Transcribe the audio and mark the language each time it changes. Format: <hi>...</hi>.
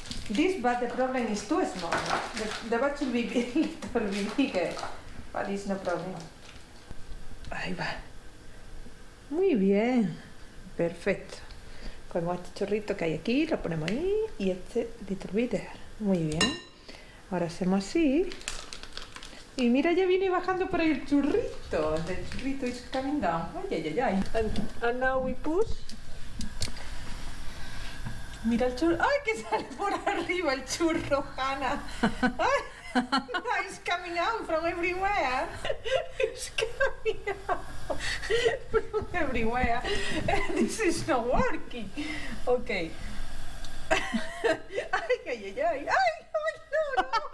<en>This, but the problem is too small. The bag should be a little bit bigger, but it's no problem.</en> <es>Ahí va. Muy bien, perfecto. Cogemos este chorrito que hay aquí, lo ponemos ahí y este</es> <en>little bitter.</en> <es>Muy bien. Ahora hacemos así. Y mira, ya viene bajando por ahí el churrito.</es> <en>The churrito is coming down. Ay, ay, ay, ay. And now we push.</en> <es>Mira el churro. ¡Ay, que sale por arriba el churro, Hannah! ¡Ay!</es> <en>It's coming out from everywhere. It's coming out from everywhere. This is not working. Okay. ¡Ay, ay, ay, ay!</en> <es>¡Ay, no, no!</es>